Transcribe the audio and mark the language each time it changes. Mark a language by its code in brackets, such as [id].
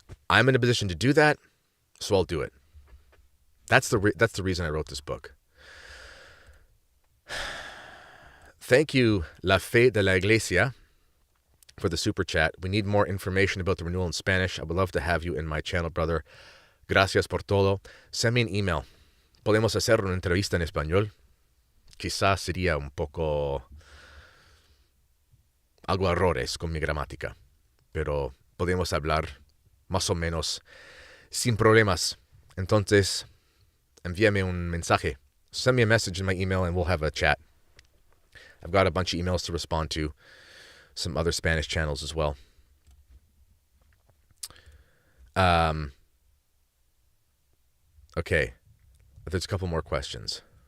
[en] I'm in a position to do that, so I'll do it. That's the reason I wrote this book. Thank you, La Fe de la Iglesia, for the super chat. We need more information about the renewal in Spanish. I would love to have you in my channel, brother. [es] Gracias por todo. [en] Send me an email. [es] Podemos hacer una entrevista en español. Quizás sería un poco algo errores con mi gramática, pero podemos hablar más o menos sin problemas. Entonces, envíame un mensaje. [en] Send me a message in my email and we'll have a chat. I've got a bunch of emails to respond to, some other Spanish channels as well. Okay. There's a couple more questions.